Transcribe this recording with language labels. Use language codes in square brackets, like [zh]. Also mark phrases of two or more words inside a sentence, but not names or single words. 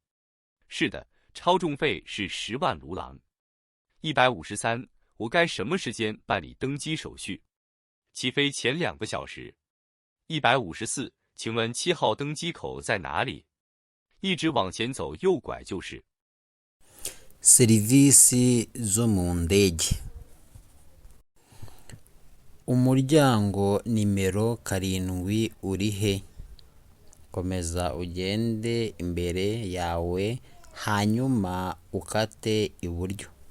[zh] 是的，超重费是10万卢郎。153，我该什么时间办理登机手续？起飞前2个小时。154，请问7号登机口在哪里？一直往前走，右拐就是。 [rw] Serivisi zo mu ndege. Umuryango nimero 7 uri he? Komeza ugende imbere yawe hanyuma ukate iburyo.